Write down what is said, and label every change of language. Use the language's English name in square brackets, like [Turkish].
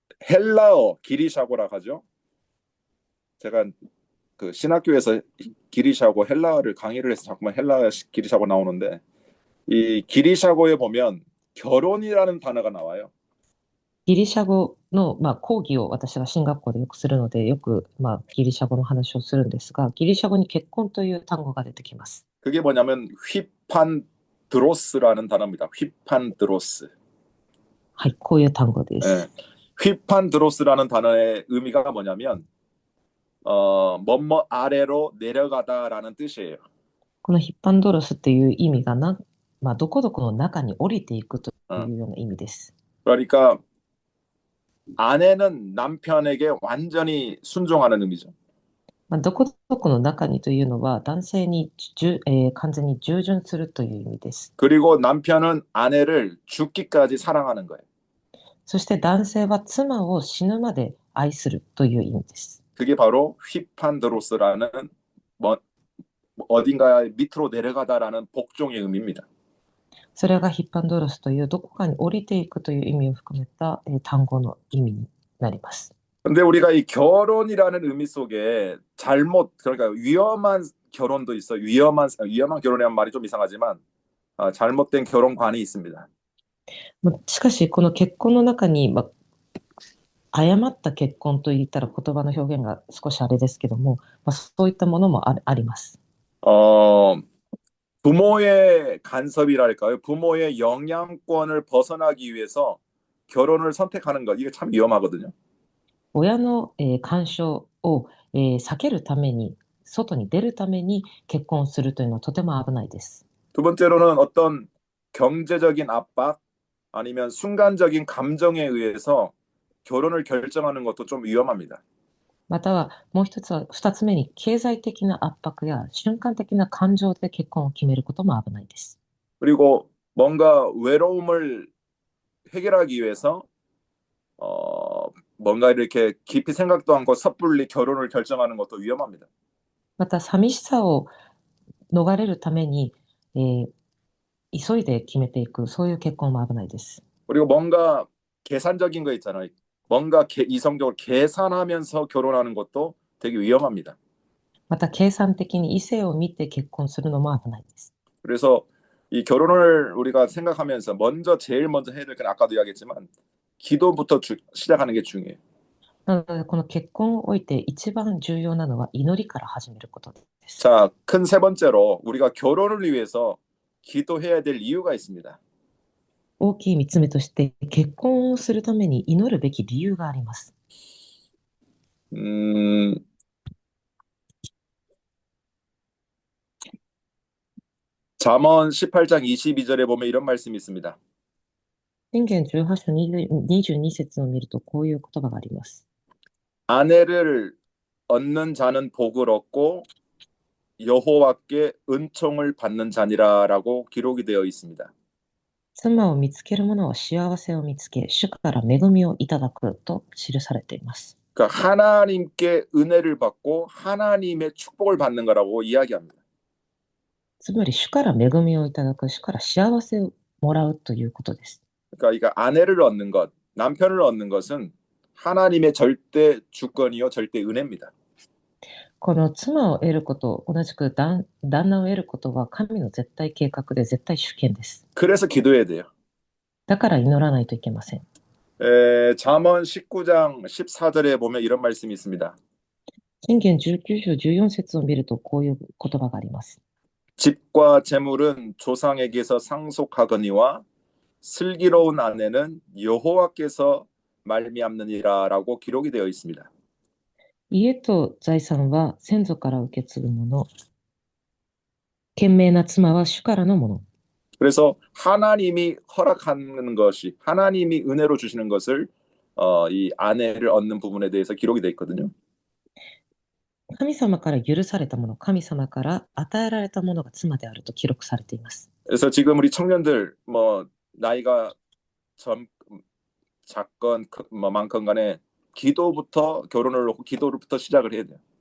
[Korean] 헬라어 기리샤고라 하죠. 제가 그 신학교에서 기리샤고 헬라어를 강의를 해서 자꾸만 헬라어 기리샤고 나오는데 이 기리샤고에 보면 결혼이라는 단어가 나와요. [Japanese] ギリシャ語の、講義を私が進学校でよくするので、よく、ギリシャ語の話をするんですが、ギリシャ語に結婚という単語が出てきます。 [Korean] 그게 뭐냐면 휘판드로스라는 단어입니다. 휘판드로스. [Japanese] はい、こういう単語です。 [Korean] 네. 휘판드로스라는 단어의 의미가 뭐냐면 뭐뭐 아래로 내려가다라는 뜻이에요. [Japanese] このヒッパンドロスっていう意味がどこどこの中に降りていくというような意味です。 [Korean] 그러니까 아내는 남편에게 완전히 순종하는 의미죠. [Japanese] どこどこの中にというのは男性に完全に従順するという意味です。 [Korean] 그리고 남편은 아내를 죽기까지 사랑하는 거예요. [Japanese] そして男性は妻を死ぬまで愛するという意味です。 [Korean] 그게 바로 휘판드로스라는 어딘가 밑으로 내려가다라는 복종의 의미입니다. [Japanese] それがヒッパンドロスというどこかに降りていくという意味を含めた単語の意味になります。 [Korean] 근데 우리가 이 결혼이라는 의미 속에 그러니까 위험한 결혼도 있어. 위험한 결혼이란 말이 좀 이상하지만 잘못된 결혼관이 있습니다. [Japanese] しかしこの結婚の中に、誤った結婚といったら言葉の表現が少しあれですけども、そういったものもあります。 [Korean] 부모의 간섭이랄까요? 부모의 영향권을 벗어나기 위해서 결혼을 선택하는 것, 이게 참 위험하거든요. [Japanese] 親の干渉を避けるために、外に出るために結婚するというのはとても危ないです。 [Korean] 두 번째로는 어떤 경제적인 압박 아니면 순간적인 감정에 의해서 결혼을 결정하는 것도 좀 위험합니다. [Japanese] またはもう一つは二つ目に経済的な圧迫や瞬間的な感情で結婚を決めることも危ないです。 [Korean] 그리고 뭔가 외로움을 해결하기 위해서 뭔가 이렇게 깊이 생각도 않고 섣불리 결혼을 결정하는 것도 위험합니다. [Japanese] また、寂しさを逃れるために、急いで決めていく、そういう結婚も危ないです。 [Korean] 그리고 뭔가 계산적인 거 있잖아요. 뭔가 이성적으로 계산하면서 결혼하는 것도 되게 위험합니다. [Japanese] また、計算的に異性を見て結婚するのも危ないです。 [Korean] 그래서 이 결혼을 우리가 생각하면서 제일 먼저 해야 될 건 아까도 이야기했지만 기도부터 시작하는 게 중요해요. [Japanese] なので、この結婚をおいて一番重要なのは祈りから始めることです。 [Korean] 자, 큰 세 번째로 우리가 결혼을 위해서 기도해야 될 이유가 있습니다. [Japanese] 大きい三つ目として、結婚をするために祈るべき理由があります。 [Korean] 음, 잠언 18장 22절에 보면 이런 말씀이 있습니다. [Japanese] 箴言18章22節を見ると、こういう言葉があります。 [Korean] 아내를 얻는 자는 복을 얻고 여호와께 은총을 받는 자니라라고 기록이 되어 있습니다. [Japanese] 妻を見つける者は幸せを見つけ、主から恵みをいただくと記されています。 [Korean] 그러니까 하나님께 은혜를 받고 하나님의 축복을 받는 거라고 이야기합니다. [Japanese] つまり、主から恵みをいただく、主から幸せをもらうということです。 [Korean] 그러니까 이거 아내를 얻는 것, 남편을 얻는 것은 하나님의 절대 주권이요, 절대 은혜입니다. [Japanese] この妻を得ること、同じく旦那を得ることは神の絶対計画で絶対主権です。 [Korean] 그래서 기도해야 돼요. [Japanese] だから祈らないといけません。 [Korean] 잠언 19장 14절에 보면 이런 말씀이 있습니다. [Japanese] 箴言19章14節を見ると、こういう言葉があります。 [Korean] 집과 재물은 조상에게서 상속하거니와 슬기로운 아내는 여호와께서 말미암느니라라고 기록이 되어 있습니다. [Japanese] 家と財産は先祖から受け継ぐもの。賢明な妻は主からのもの。 [Korean] 그래서 하나님이 허락하는 것이 하나님이 은혜로 주시는 것을 이 아내를 얻는 부분에 대해서 기록이 되어 있거든요. [Japanese] 神様から許されたもの、神様から与えられたものが妻であると記録されています。 [Korean] 그래서 지금 우리 청년들 뭐 나이가 작건 뭐 많건 간에 기도부터 시작을 해야 돼요.